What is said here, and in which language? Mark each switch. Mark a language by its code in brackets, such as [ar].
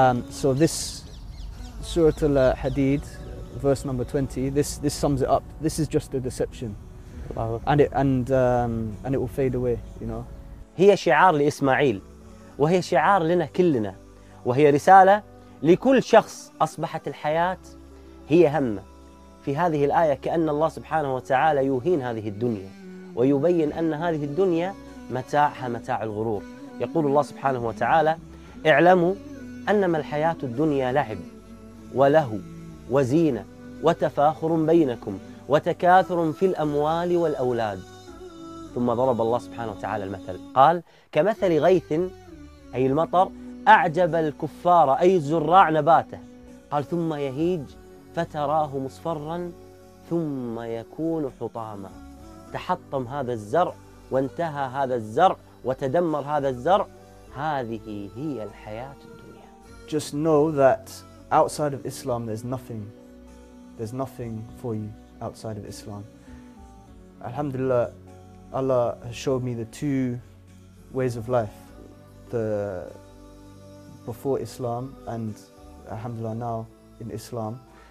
[en] So this Surah Al-Hadid, verse number 20, this sums it up. This is just a deception. And it will fade away, you know. [ar] هي شعار لإسماعيل وهي شعار لنا كلنا وهي رسالة لكل شخص أصبحت الحياة هي هم في هذه الآية كأن الله سبحانه وتعالى يوهين هذه الدنيا ويبين أن هذه الدنيا متاعها متاع الغرور يقول الله سبحانه وتعالى اعلموا أنما الحياة الدنيا لعب ولهو وزينة وتفاخر بينكم وتكاثر في الأموال والأولاد ثم ضرب الله سبحانه وتعالى المثل قال كمثل غيث أي المطر أعجب الكفار أي الزراع نباته قال ثم يهيج فتراه مصفرا ثم يكون حطاما تحطم هذا الزرع وانتهى هذا الزرع وتدمر هذا الزرع هذه هي الحياة الدنيا [en] Just know that outside of Islam there's nothing for you outside of Islam Alhamdulillah Allah has showed me the two ways of life, the before Islam and alhamdulillah now in Islam.